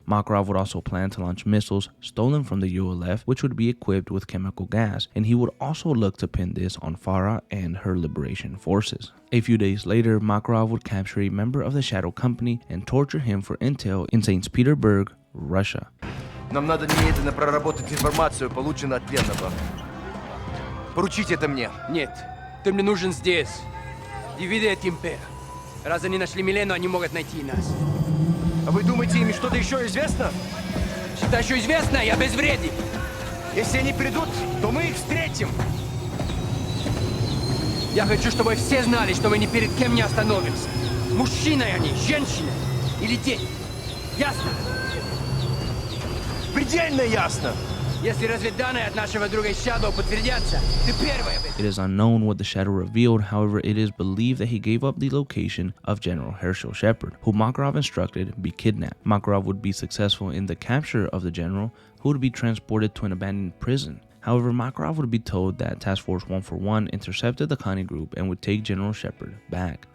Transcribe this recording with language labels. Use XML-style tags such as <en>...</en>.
<en>Makarov would also plan to launch missiles stolen from the ULF, which would be equipped with chemical gas, and he would also look to pin this on Farah and her liberation forces. A few days later, Makarov would capture a member of the Shadow Company and torture him for intel in St. Petersburg, Russia.</en> <ru>Нам надо немедленно проработать информацию, полученную от пленного. Поручите это мне. Нет, ты мне нужен здесь.</ru> <la>Дивиде et Impera.</la> <ru>Раз они нашли Милену, они могут найти и нас. А вы думаете, им что-то еще известно? Что еще известно, я безвреден. Если они придут, то мы их встретим. Я хочу, чтобы все знали, что мы ни перед кем не остановимся. Мужчины они, женщины или дети. Ясно? Предельно ясно. Если разведданные от нашего друга Shadow подтвердятся, ты первая.</ru> <en>It is unknown what the Shadow revealed, however, it is believed that he gave up the location of General Herschel Shepard, who Makarov instructed be kidnapped. Makarov would be successful in the capture of the general, who would be transported to an abandoned prison. However, Makarov would be told that Task Force 141 intercepted the Konni group and would take General Shepard back.</en>